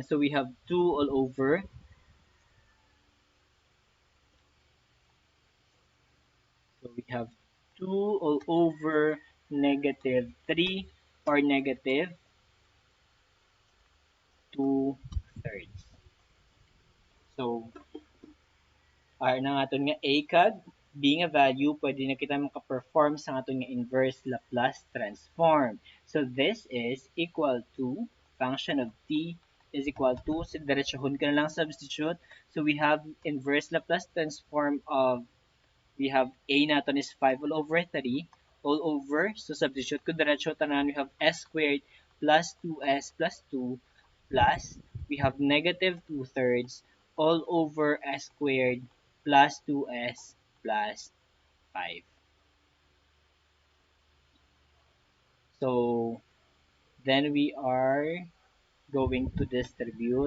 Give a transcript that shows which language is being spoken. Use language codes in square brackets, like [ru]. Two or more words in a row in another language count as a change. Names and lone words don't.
[en] So we have 2 all over. So we have 2 all over negative 3 or negative 2 thirds. [hil] So, R na nga nga A kag [en] being a value, [hil] pwede na kita makaperform sa aton nga [en] inverse Laplace transform. [hil] So, this is equal to function of t is equal to, so diretsohon ka na lang substitute. [en] So, we have inverse Laplace transform of we have A natin is 5 all over 3 all over. [hil] So, substitute ko diretso tanan. [en] We have s squared plus 2s plus 2 plus we have negative 2 thirds all over s squared plus 2s plus 5. So, then we are going to distribute.